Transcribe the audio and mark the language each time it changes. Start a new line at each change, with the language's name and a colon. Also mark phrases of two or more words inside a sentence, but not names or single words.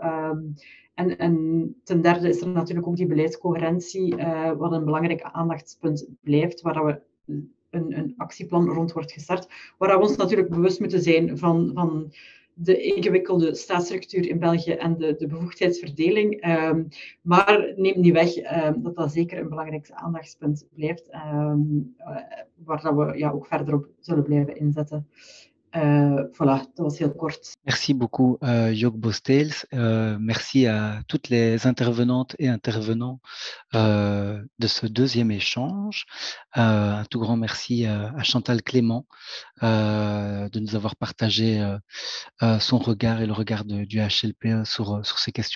Dutch: En ten derde is er natuurlijk ook die beleidscoherentie, wat een belangrijk aandachtspunt blijft, waar we een actieplan rond wordt gestart, waar we ons natuurlijk bewust moeten zijn van de ingewikkelde staatsstructuur in België en de bevoegdheidsverdeling. Maar neemt niet weg dat dat zeker een belangrijk aandachtspunt blijft, waar dat we ook verder op zullen blijven inzetten. Voilà, dat was heel kort.
French: Merci beaucoup, Joko Bosteels. Merci à toutes les intervenantes et intervenants de ce deuxième échange. Un tout grand merci à Chantal Clément de nous avoir partagé son regard et le regard du HLPE sur ces questions.